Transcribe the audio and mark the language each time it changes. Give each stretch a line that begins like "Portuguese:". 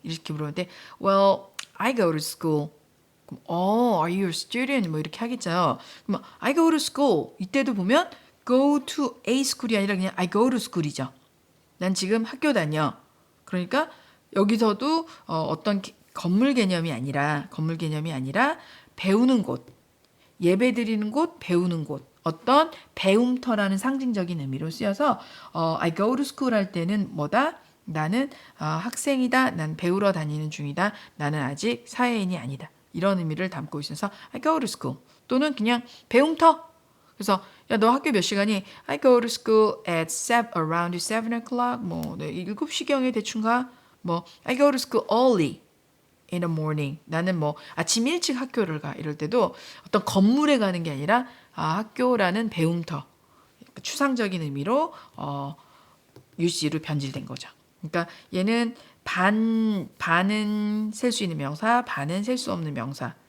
Korean: 이렇게 물어봤는데
English: Well, I go to school.
Korean: 그럼,
English: are you a student?
Korean: 뭐 이렇게 하겠죠. 그럼
English: I go to school.
Korean: 이때도 보면
English: go to a school이
Korean: 아니라 그냥
English: I go to school이죠.
Korean: 난 지금 학교 다녀. 그러니까 여기서도 어떤 건물 개념이 아니라 배우는 곳, 예배 드리는 곳, 배우는 곳, 어떤 배움터라는 상징적인 의미로 쓰여서
English: I go to school
Korean: 할 때는 뭐다? 나는 학생이다. 난 배우러 다니는 중이다. 나는 아직 사회인이 아니다. 이런 의미를 담고 있어서
English: I go to school
Korean: 또는 그냥 배움터. 그래서 야 너 학교 몇 시간이?
English: I go to school at around 7 o'clock.
Korean: 뭐 7시경에 대충 가. 뭐
English: I go to school early in the morning.
Korean: 나는 뭐 아침 일찍 학교를 가. 이럴 때도 어떤 건물에 가는 게 아니라 학교라는 배움터. 추상적인 의미로 UC로 변질된 거죠. 그러니까 얘는 반은 셀 수 있는 명사, 반은 셀 수 없는 명사.